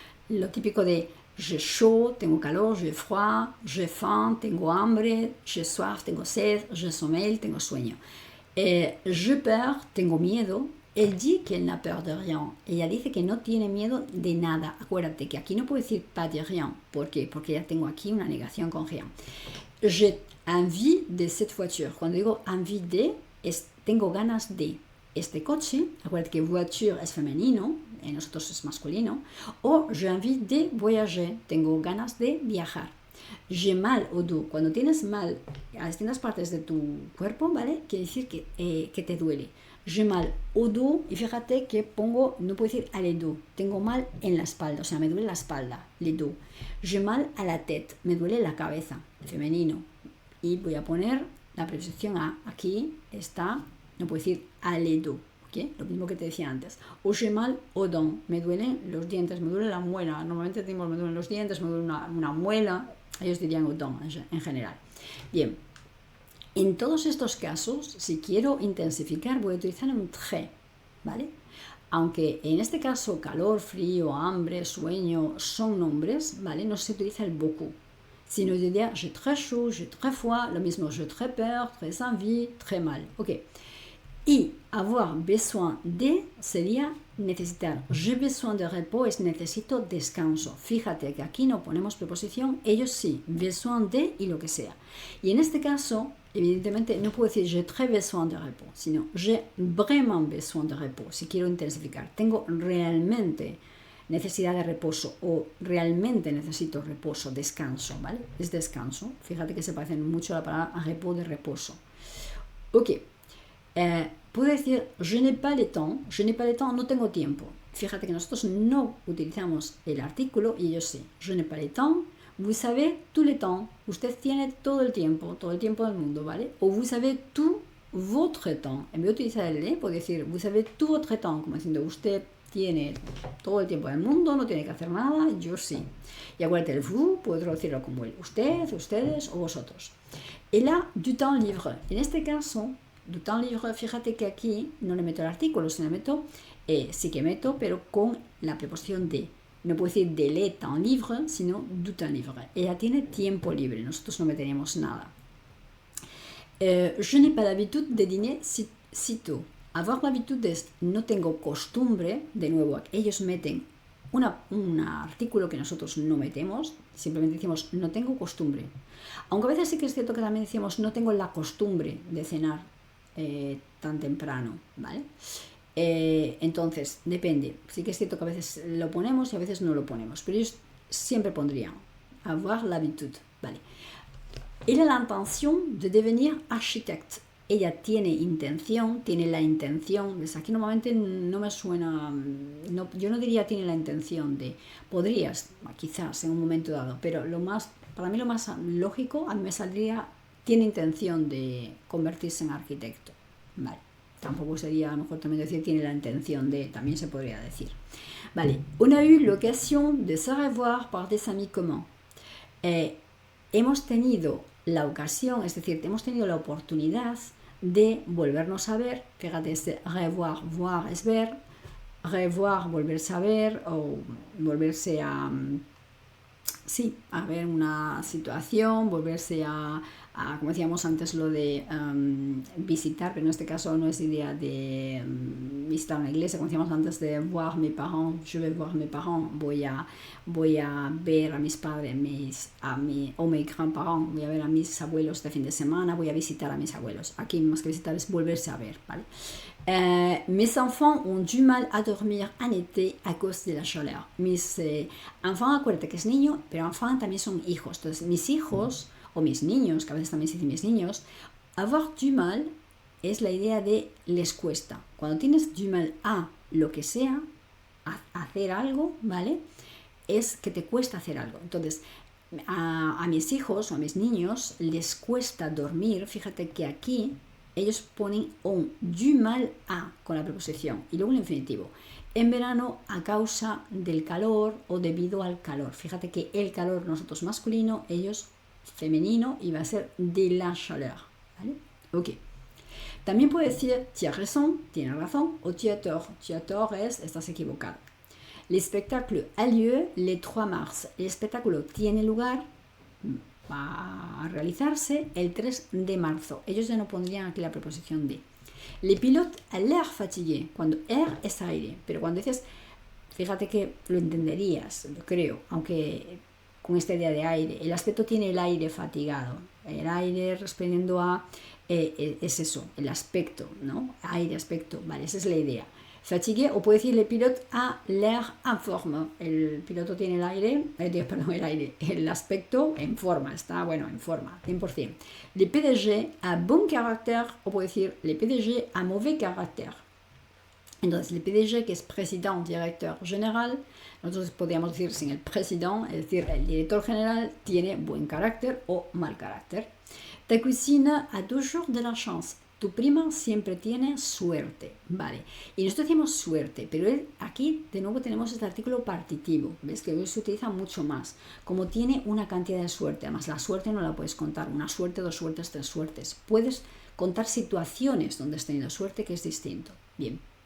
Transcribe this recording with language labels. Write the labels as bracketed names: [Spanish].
[Spanish] Lo típico de [French] j'ai chaud, [Spanish] tengo calor, [French] j'ai froid, j'ai faim, [Spanish] tengo hambre, [French] j'ai soif, [Spanish] tengo sed, [French] j'ai sommeil, [Spanish] tengo sueño. [French] J'ai peur, [Spanish] tengo miedo. [French] Elle dit qu'elle n'a peur de rien. [Spanish] Ella dice que no tiene miedo de nada. Acuérdate que aquí no puedo decir [French] pas de rien. [Spanish] ¿Por qué? Porque ya tengo aquí una negación con rien. [French] J'ai envie de cette voiture. [Spanish] Cuando digo envie de, tengo ganas de este coche. Acuérdate que voiture es femenino, en nosotros es masculino. [French] O j'ai envie de voyager. [Spanish] Tengo ganas de viajar. [French] J'ai mal au dos. [Spanish] Cuando tienes mal a distintas partes de tu cuerpo, ¿vale? Quiere decir que te duele. [French] J'ai mal au dos, [Spanish] y fíjate que no puedo decir [French] à le dos, [Spanish] tengo mal en la espalda, o sea, me duele la espalda, le dos. [French] J'ai mal à la tête, [Spanish] me duele la cabeza, femenino. Y voy a poner la preposición a, aquí está, no puedo decir [French] à le dos, [Spanish] ¿ok? Lo mismo que te decía antes. O [French] j'ai mal aux dents, [Spanish] me duelen los dientes, me duele la muela, normalmente decimos me duelen los dientes, me duele una muela, ellos dirían [French] aux dents [Spanish] en general. Bien. En todos estos casos, si quiero intensificar, voy a utilizar un très, ¿vale? Aunque en este caso calor, frío, hambre, sueño son nombres, ¿vale? No se utiliza el beaucoup, sino yo diría [French] j'ai très chaud, j'ai très froid, [Spanish] lo mismo [French] j'ai très peur, très envie, très mal, [Spanish] ok. Y avoir besoin de sería necesitar. [French] J'ai besoin de repos [Spanish] es necesito descanso. Fíjate que aquí no ponemos preposición, ellos sí, besoin de y lo que sea. Y en este caso, evidentemente no puedo decir [French] j'ai très besoin de repos, [Spanish] sino [French] j'ai vraiment besoin de repos, [Spanish] si quiero intensificar. Tengo realmente necesidad de reposo o realmente necesito reposo, descanso, ¿vale? Es descanso. Fíjate que se parecen mucho a la palabra repos de reposo. Ok. Puedo decir [French] je n'ai pas le temps, [Spanish] no tengo tiempo. Fíjate que nosotros no utilizamos el artículo y ellos sí. [French] Je n'ai pas le temps, vous avez tout le temps, [Spanish] usted tiene todo el tiempo del mundo, ¿vale? [French] O vous avez tout votre temps. [Spanish] En vez de utilizar el le, puedo decir [French] vous avez tout votre temps, [Spanish] como diciendo usted tiene todo el tiempo del mundo, no tiene que hacer nada, yo sí. Y acuérdate, el vous, puedo traducirlo como el usted, ustedes o vosotros. [French] Et là, du temps libre. [Spanish] En este caso, [French] du temps libre, [Spanish] fíjate que aquí no le meto el artículo, sino le meto, sí que meto, pero con la preposición de. No puedo decir [French] de le temps libre, [Spanish] sino [French] du temps libre. [Spanish] Ella tiene tiempo libre, nosotros no meteríamos nada. [French] Je n'ai pas l'habitude de dîner sitôt. Avoir l'habitude [Spanish] es no tengo costumbre, de nuevo, ellos meten un artículo que nosotros no metemos, simplemente decimos no tengo costumbre. Aunque a veces sí que es cierto que también decimos no tengo la costumbre de cenar tan temprano, ¿vale? Entonces, depende. Sí que es cierto que a veces lo ponemos y a veces no lo ponemos, pero ellos siempre pondrían [French] avoir l'habitude, [Spanish] ¿vale? [French] Elle a l'intention de devenir architecte. [Spanish] Ella tiene la intención, ¿ves? Aquí normalmente no me suena, no, yo no diría tiene la intención de, podrías, quizás en un momento dado, pero para mí lo más lógico, a mí me saldría, tiene intención de convertirse en arquitecto, ¿vale? Tampoco sería, a lo mejor también decir tiene la intención de, también se podría decir. [French] Vale, on a eu l'occasion de se revoir par des amis communs. [Spanish] Hemos tenido la ocasión, es decir, hemos tenido la oportunidad de volvernos a ver. Fíjate, este revoir, voir es ver, revoir, volverse a ver o volverse a sí, a ver una situación, volverse como decíamos antes, lo de visitar, pero en este caso no es idea de visitar una iglesia, como decíamos antes, de voir mes parents, [French] je vais voir mes parents, [Spanish] voy a ver a mis padres, o [French] mes grands-parents, [Spanish] voy a ver a mis abuelos de fin de semana, voy a visitar a mis abuelos. Aquí más que visitar es volverse a ver, ¿vale? [French] Mes enfants ont du mal à dormir en été à cause de la chaleur. [Spanish] Mis enfants, acuérdate que es niño, pero enfants también son hijos. Entonces, mis hijos o mis niños, que a veces también se dice mis niños, [French] avoir du mal [Spanish] es la idea de les cuesta. Cuando tienes du mal a lo que sea, a hacer algo, ¿vale? Es que te cuesta hacer algo. Entonces, a mis hijos o a mis niños les cuesta dormir. Fíjate que aquí ellos ponen un du mal a con la preposición y luego el infinitivo. En verano a causa del calor o debido al calor. Fíjate que el calor nosotros masculino, ellos femenino, y va a ser [French] de la chaleur, [Spanish] ¿vale? Ok. También puede decir [French] tu as raison, [Spanish] tienes razón, o [French] tu as tort. Tu as tort [Spanish] es estás equivocado. [French] L'espectacle a lieu le 3 mars. [Spanish] El espectáculo tiene lugar, va a realizarse el 3 de marzo. Ellos ya no pondrían aquí la preposición de. [French] Les pilotes a l'air fatigué. [Spanish] Cuando air es aire, pero cuando dices, fíjate que lo entenderías, lo creo, aunque con esta idea de aire. El aspecto tiene el aire fatigado. El aire respondiendo a, es eso, el aspecto, ¿no? Aire, aspecto, vale, esa es la idea. Fatigué, o puede decir [French] le pilote a l'air en forme. [Spanish] El piloto tiene el aire, el aspecto en forma, está, bueno, en forma, 100%. [French] Le PDG a bon caractère, [Spanish] o puede decir [French] le PDG a mauvais caractère. [Spanish] Entonces, el PDG, que es président, director general, nosotros podríamos decir sin el président, es decir, el director general tiene buen carácter o mal carácter. [French] Ta cousine a toujours de la chance. [Spanish] Tu prima siempre tiene suerte, ¿vale? Y nosotros decimos suerte, pero aquí de nuevo tenemos este artículo partitivo, ¿ves? Que hoy se utiliza mucho más. Como tiene una cantidad de suerte, además la suerte no la puedes contar, una suerte, dos suertes, tres suertes. Puedes contar situaciones donde has tenido suerte, que es distinto. Bien.